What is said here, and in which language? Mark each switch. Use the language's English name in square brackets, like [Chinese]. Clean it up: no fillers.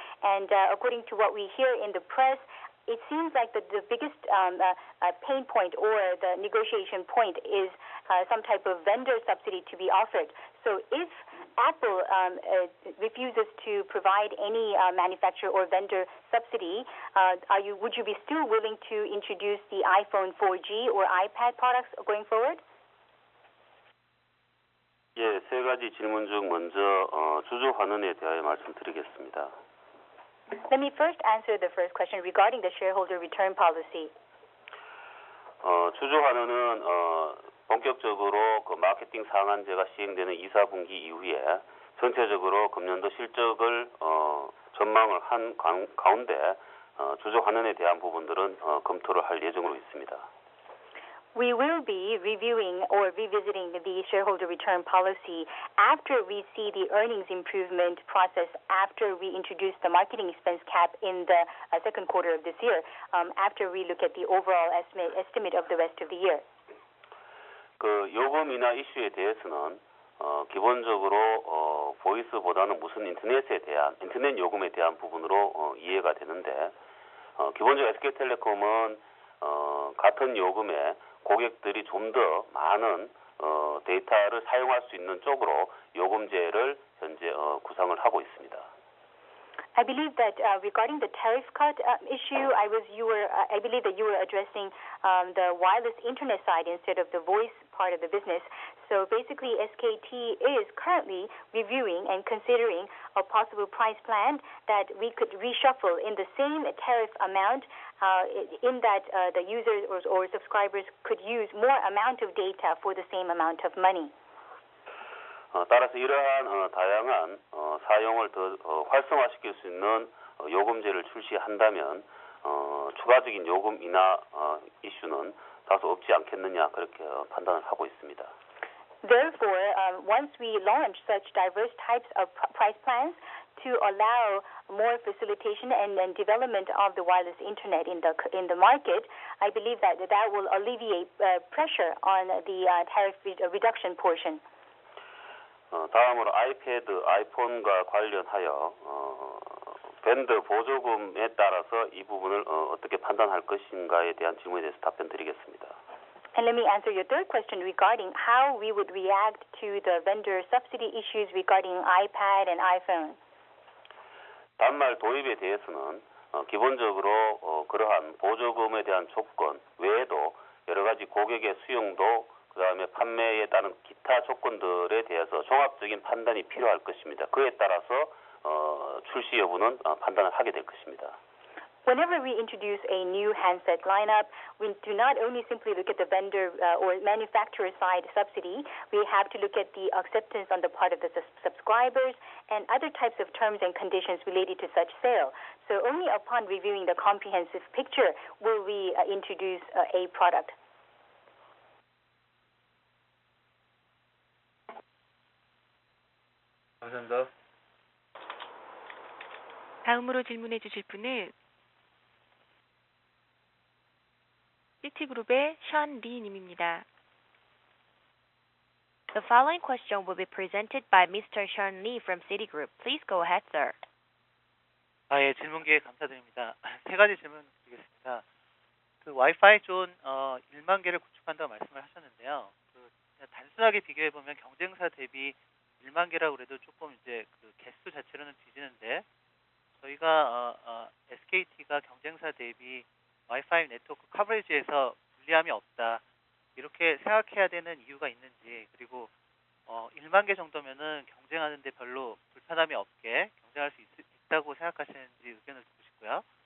[English] And according to what we hear in the press, it seems like the biggest pain point or the negotiation point is some type of vendor subsidy to be offered. So if Apple refuses to provide any manufacturer or vendor subsidy, would you be still willing to introduce the iPhone 4G or iPad products going forward? [Korean] 예, 세 가지 질문 중 먼저 주주 환원에 대하여 말씀드리겠습니다. [English] Let me first answer the first question regarding the shareholder return policy. [Korean] 주주 환원은 본격적으로 그 마케팅 상한제가 시행되는 2, 4분기 이후에 전체적으로 금년도 실적을 전망을 한 가운데 주주 환원에 대한 부분들은 검토를 할 예정으로 있습니다. [English] We will be reviewing or revisiting the shareholder return policy after we see the earnings improvement process, after we introduce the marketing expense cap in the second quarter of this year, after we look at the overall estimate of the rest of the year. [Korean] 그 요금 인하 이슈에 대해서는 기본적으로 보이스보다는 무슨 인터넷 요금에 대한 부분으로 이해가 되는데 기본적으로 SK텔레콤은 같은 요금에 고객들이 좀 더 많은 데이터를 사용할 수 있는 쪽으로 요금제를 현재 구상을 하고 있습니다. [English] I believe that regarding the tariff cut issue, I believe that you were addressing the wireless internet side instead of the voice part of the business. So basically, SKT is currently reviewing and considering a possible price plan that we could reshuffle in the same tariff amount, in that the users or subscribers could use more amount of data for the same amount of money. [Korean] 따라서 이러한 다양한 사용을 더 활성화시킬 수 있는 요금제를 출시한다면 추가적인 요금 인하 이슈는 다소 없지 않겠느냐 그렇게 판단을 하고 있습니다. [English] Therefore, once we launch such diverse types of price plans to allow more facilitation and development of the wireless internet in the market, I believe that will alleviate pressure on the tariff reduction portion. [Korean] 다음으로 아이패드, 아이폰과 관련하여 밴드 보조금에 따라서 이 부분을 어떻게 판단할 것인가에 대한 질문에 대해서 답변드리겠습니다. [English] And let me answer your third question regarding how we would react to the vendor subsidy issues regarding iPad and iPhone. [Korean] 단말 도입에 대해서는 기본적으로 그러한 보조금에 대한 조건 외에도 여러 가지 고객의 수용도 그다음에 판매에 따른 기타 조건들에 대해서 종합적인 판단이 필요할 것입니다. 그에 따라서 출시 여부는 판단을 하게 될 것입니다. [English] Whenever we introduce a new handset lineup, we do not only simply look at the vendor or manufacturer side subsidy, we have to look at the acceptance on the part of the subscribers and other types of terms and conditions related to such sale. So only upon reviewing the comprehensive picture will we introduce a product. [Korean] 감사합니다. 다음으로 질문해 주실 분은 시티그룹의 션 리 님입니다. [English] The following question will be presented by Mr. Sean Lee from Citigroup. Please go ahead, sir. [Korean] 예, 질문 기회 감사드립니다. 세 가지 질문 드리겠습니다. 그 와이파이 존 1만 개를 구축한다고 말씀을 하셨는데요. 그냥 단순하게 비교해 보면 경쟁사 대비 1만 개라고 그래도 조금 이제 그 개수 자체로는 뒤지는데 저희가 SKT가 경쟁사 대비 와이파이 네트워크 커버리지에서 불리함이 없다 이렇게 생각해야 되는 이유가 있는지, 그리고 1만 개 정도면은 경쟁하는데 별로 불편함이 없게 경쟁할 수 있다고 생각하시는지 의견을 듣고 싶고요.